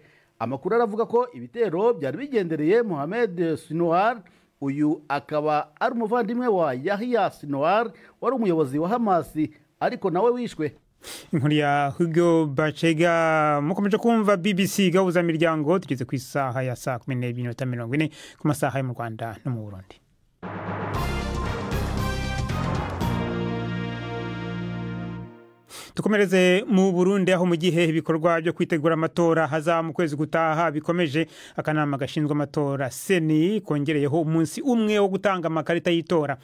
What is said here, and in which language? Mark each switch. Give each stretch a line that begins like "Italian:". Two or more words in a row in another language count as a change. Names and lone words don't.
Kinyarwanda: Amakuru aravuga ko ibitero byari bigendereye Mohamed Sinwar, uyu akaba ari umuvandimwe wa Yahya Sinwar wari umuyobozi wa Hamas, ariko nawe wishwe. Inkuru ya Hugo Bachega. Mukomeje kumva BBC gahuza miryango, tugeze ku isaha ya saa 12:40 ku masaha yo mu Rwanda no mu Burundi. Tukomereze mu Burundi, aho mu gihe ibikorwa byo kwitegura amatora haza mu kwezi gutaha bikomeje. Akanama gashinzwe amatora Seni kongereyeho umunsi umwe wo gutanga amakarita y'itora.